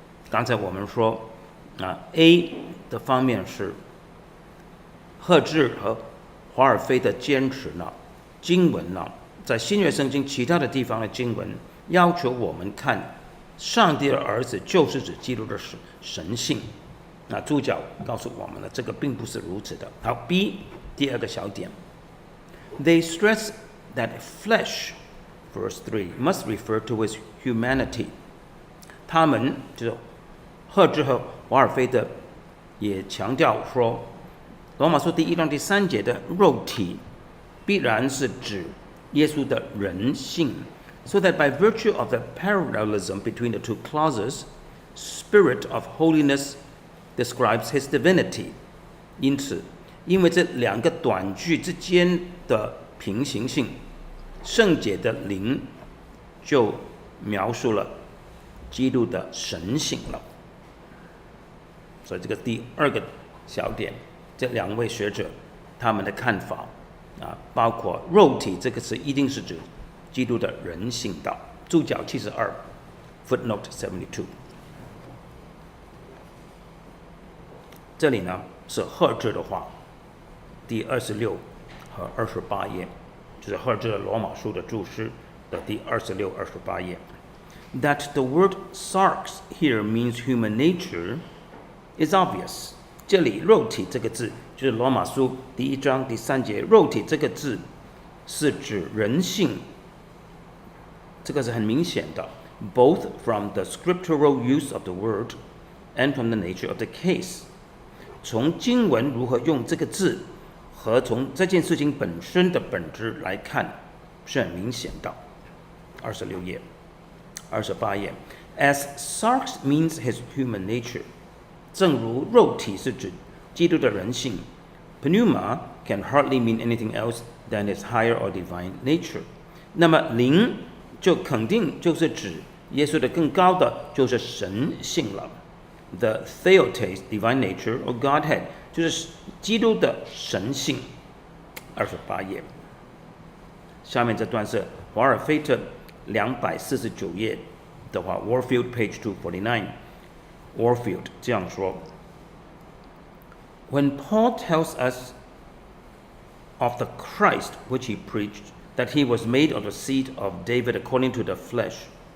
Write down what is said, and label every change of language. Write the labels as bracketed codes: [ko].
[zh] 刚才我们说A 的方面是赫志和华尔菲的坚持呢，经文呢，在新约圣经其他的地方的经文要求我们看上帝的儿子就是指基督的神性。那注脚告诉我们了，这个并不是如此的。好 B 第二个小点 [en] ，They stress that flesh verse 3 must refer to his humanity。 [zh] 他们就是赫志和华尔菲的也强调说，罗马书第1章第3节的肉体必然是指耶稣的人性。 [en] So that by virtue of the parallelism between the two clauses, Spirit of holiness describes his divinity。 [zh] 因此，因为这两个短句之间的平行性，圣洁的灵就描述了基督的神性了。所以这个第二个小点，这两位学者他们的看法包括肉体这个词一定是指基督的人性的。注脚72 [en] footnote 72。 [zh] 这里呢是赫志的话，第26 和28页，就是赫兹的罗马书的注释的第26、28页。 [en] That the word sarx here means human nature is obvious. [zh] 这里肉体这个字，就是罗马书第1章第3节，肉体这个字是指人性，这个是很明显的。 [en] Both from the scriptural use of the word and from the nature of the case. [zh] 从经文如何用这个字，和从这件事情本身的本质来看，是很明显的。 26页、28页 [en] ，as sarx means his human nature， [zh] 正如肉体是指基督的人性 [en] ，pneuma can hardly mean anything else than his higher or divine nature。 [zh] 那么灵就肯定就是指耶稣的更高的就是神性了。 [en] The theotes divine nature or Godhead [zh] 就是基督的神性。 28页，下面这段是华尔菲特249页的话 [en] ，Warfield page 249，Warfield [zh] 这样说 [en] ：When Paul tells us of the Christ which he preached, that he was made of the seed of David according to the flesh，